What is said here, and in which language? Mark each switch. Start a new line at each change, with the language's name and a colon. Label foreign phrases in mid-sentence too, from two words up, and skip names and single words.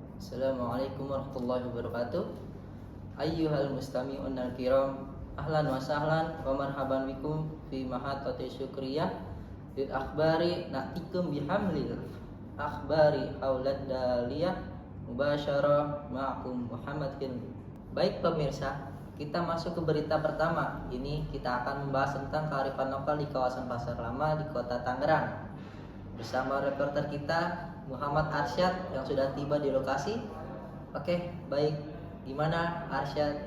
Arabic: السلام عليكم ورحمة الله وبركاته. أيها المستمعون الكرام أهلا وسهلا ومرحبا بكم في محطة شكرية للأخبار نأتيكم بحمل الأخبار حول الدولية مباشرة معكم محمد حلمي.
Indonesian: Baik pemirsa, kita masuk ke berita pertama. Ini kita akan membahas tentang kearifan lokal di kawasan Pasar Lama di Kota Tangerang. Bersama reporter kita Muhammad Arsyad yang sudah tiba di lokasi. Oke, baik. Gimana Arsyad?